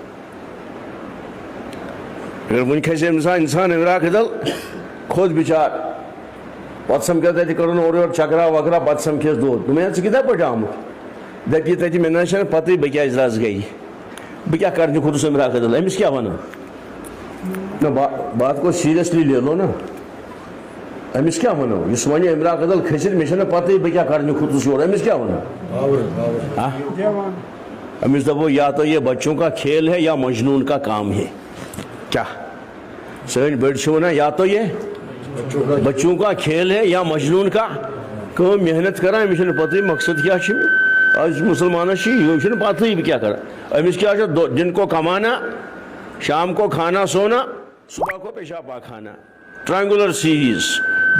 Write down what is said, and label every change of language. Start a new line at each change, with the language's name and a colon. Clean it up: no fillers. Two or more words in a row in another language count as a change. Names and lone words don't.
Kashmiri: اگر وٕنہِ کھسہِ اِنسان عمراق دل کھوٚت بِچار پتہٕ سمکھیو تتہِ کٔرٕن اورٕ یورٕ چکرا وکرا پتہٕ سمکھیس دۄد دوٚپُن ژٕ کِتھے پٲٹھۍ آمُت دپہِ تتہِ مےٚ نہ چھنہٕ پتہٕ بہٕ کیٛازِ رس گٔیہِ بہٕ کیٛاہ کرنہِ کھوٚتُس عمراق دل أمِس کیٛاہ ونو نہ
Urdu: بات کو سیریسلی لے لو نا
Kashmiri: أمِس کیٛاہ ونو یُس وَنہِ عمراق دل کھٔسِتھ مےٚ چھنہٕ پتہٕ بہٕ کیٛاہ کرنہِ کھوٚتُس یور أمِس کیٛاہ ونو أمِس دپو
Urdu: یا تو یہ بچوں کا کھیل ہے یا مجنون کا کام ہے
Kashmiri: کیا سٲنۍ بٔڑۍ چھِ ونان
Urdu: یا تو یہ بچوں کا کھیل ہے یا مجنون کا
Kashmiri: کٲم محنت کران أمِس چھنہٕ پتہٕ مقصد کیٛاہ چھُ مےٚ آز مسلمانس چھِ یہِ چھُنہٕ پتہٕ بہٕ کیٛاہ کران أمِس کیٛاہ چھُ
Urdu: دن کو کمانا شام کو کھانا سونا صبح کو پیشاب پاخانہ
English: triangular series